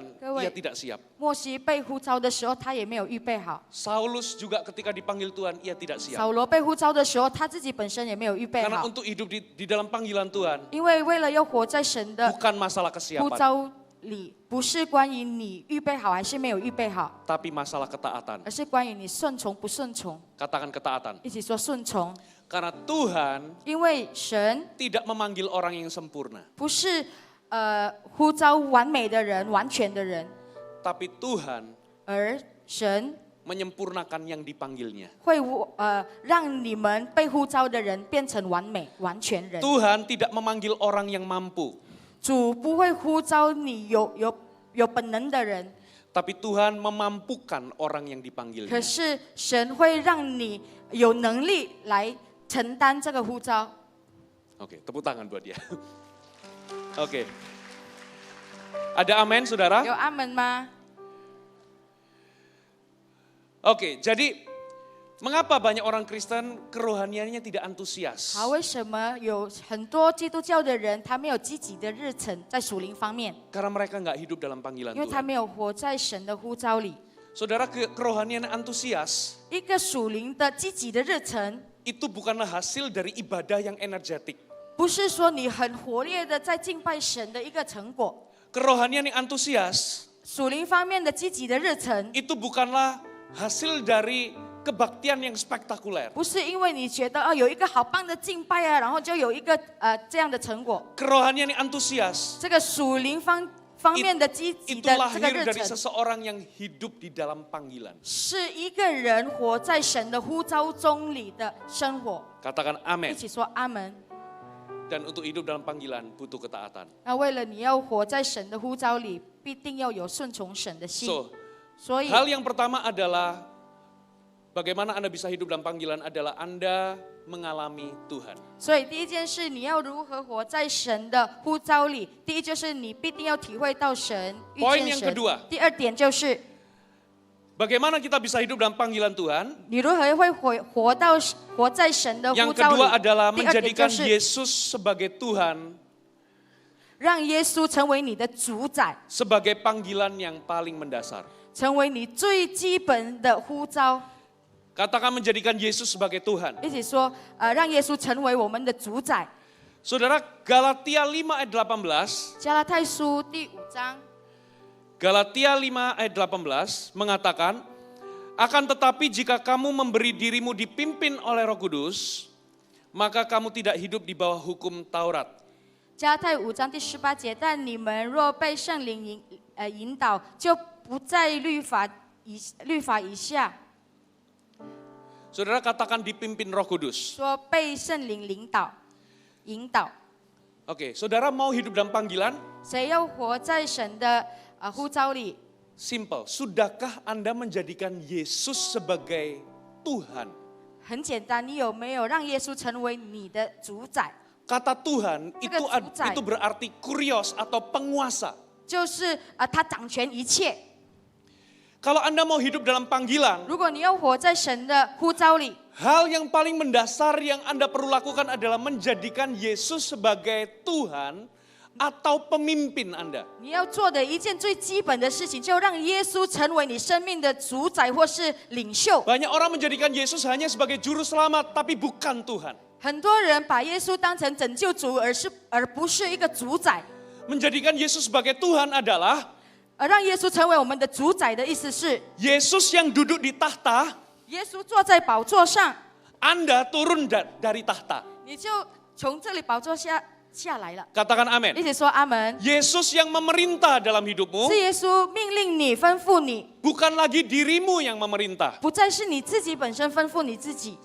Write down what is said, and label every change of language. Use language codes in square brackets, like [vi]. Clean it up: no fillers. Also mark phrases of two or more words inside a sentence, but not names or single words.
[id] Kewe. ia tidak siap. [zh] 莫西被呼召的时候，他也没有预备好； [id] Saulus juga ketika dipanggil Tuhan, ia tidak siap. [zh] 扫罗被呼召的时候，他自己本身也没有预备 [id] Karena [zh] 好。 [id] untuk hidup di dalam panggilan Tuhan, [zh] 因为为了要活在神的 [id] bukan masalah [zh] 呼 [id] kesiapan, [zh] 召里，不是关于你预备好还是没有预备好， [id] tapi masalah ketaatan. [zh] 而是关于你顺从不顺从。 [id] Katakan ketaatan. [zh] 一起说顺从， [id] Karena Tuhan [zh] 因为神 [id] tidak memanggil orang yang sempurna, [zh] 不是呼召完美的人、完全的人， [id] tapi Tuhan [zh] 而神 [id] menyempurnakan yang dipanggilnya. [zh] 会让你们被呼召的人变成完美、完全人。 [id] Tuhan tidak memanggil orang yang mampu, [zh] 主不会呼召你有本能的人， [id] tapi Tuhan memampukan orang yang dipanggilnya. [zh] 可是神会让你有能力来承担这个呼召。 [id] Oke, tepuk tangan buat dia. Oke. Ada amin, saudara? [zh] 有阿门吗？ [id] Oke, jadi mengapa banyak orang Kristen kerohaniannya tidak antusias? [zh] 好，为什么有很多基督教的人他没有积极的日程在属灵方面？ [id] Karena mereka nggak hidup dalam panggilan [zh] 因为他 [id] Tuhan. [zh] 没有活在神的呼召里。 [id] Saudara, kerohanian antusias [zh] 一个属灵的积极的日程， [id] itu bukanlah hasil dari ibadah yang energetik. [zh] 不是说你很活跃的在敬拜神的一个成果。 [id] Kerohanian yang antusias [zh] 属灵方面的积极的日程， [id] itu bukanlah hasil dari kebaktian yang spektakuler. [zh] 不是因为你觉得有一个好棒的敬拜啊，然后就有一个这样的成果。 [id] Kerohanian yang antusias [zh] 这个属灵方面的积极 [id] itu [zh] 的这个 [id] lahir [zh] 日 [id] dari [zh] 程， [id] seseorang yang hidup di dalam panggilan. [zh] 是一个人活在神的呼召中里的生活。 [id] Katakan [zh] 一 [id] amin. [zh] 起说阿门。 [id] Dan untuk hidup dalam panggilan butuh ketaatan. 那为了你要活在神的呼召里，必定要有顺从神的心。 So, [zh] 所以， [id] hal yang pertama adalah bagaimana Anda bisa hidup dalam panggilan adalah Anda mengalami Tuhan. [zh] 所以第一件事，你要如何活在神的呼召里？第一就是你必定要体会到神，遇 [id] Poin [zh] 见 [id] yang [zh] 神 [id] kedua.。 [zh] 第二点就是 [id] Bagaimana kita bisa hidup dalam panggilan Tuhan? [zh] 你如何会活在神的呼 [id] Yang [zh] 召 [id] kedua [zh] 里？ [id] adalah [zh] 第二点就 [id] menjadikan [zh] 是 [id] Yesus sebagai Tuhan, [zh] 让耶稣成为你的主宰， [id] sebagai panggilan yang paling mendasar. [zh] 成为你最基本的呼召。 [id] Katakan menjadikan Yesus sebagai Tuhan. [zh] 一起说，让耶稣成为我们的主宰。 [id] Saudara, Galatia 5 ayat 18, [zh] 加拉太书第5章。 [id] Galatia 5 ayat 18 mengatakan, akan tetapi jika kamu memberi dirimu dipimpin oleh Roh Kudus, maka kamu tidak hidup di bawah hukum Taurat. [zh] 加拉太5章第18节，但你们若被圣灵引导，就不在律法以下。 [id] Saudara katakan dipimpin Roh Kudus. [zh] 说被圣灵引导。 [id] Oke, saudara mau hidup dalam panggilan? [zh] 谁要活在神的呼召里？ [id] Simple, sudahkah Anda menjadikan Yesus sebagai Tuhan? [zh] 很简单，你有没有让耶稣成为你的主宰？ [id] Kata Tuhan Itu itu berarti kurios atau penguasa. [zh] 就是他掌权一切。 [id] Kalau Anda mau hidup dalam panggilan, [zh] 如果你要活在神的呼召里， [id] hal yang paling mendasar yang Anda perlu lakukan adalah menjadikan Yesus sebagai Tuhan atau pemimpin Anda. [zh] 你要做的一件最基本的事情，就让耶稣成为你生命的主宰或是领袖。 [id] Banyak orang menjadikan Yesus hanya sebagai juru selamat, tapi bukan Tuhan. [zh] 很多人把耶稣当成拯救主，而不是一个主宰。 [id] Menjadikan Yesus sebagai Tuhan adalah [zh] 而让耶稣成为我们的主宰的意思是， [id] Yesus yang duduk di tahta, [zh] 耶稣坐在宝座上， [id] Anda turun dari tahta. [zh] 你就从这里宝座下来了。 [id] Katakan amin. [zh] 一起说阿门。 [id] Yesus yang memerintah dalam hidupmu, [zh] 是耶稣命令你、吩咐你， [id] bukan lagi dirimu yang memerintah. [zh] 不再是你自己本身吩咐你自己。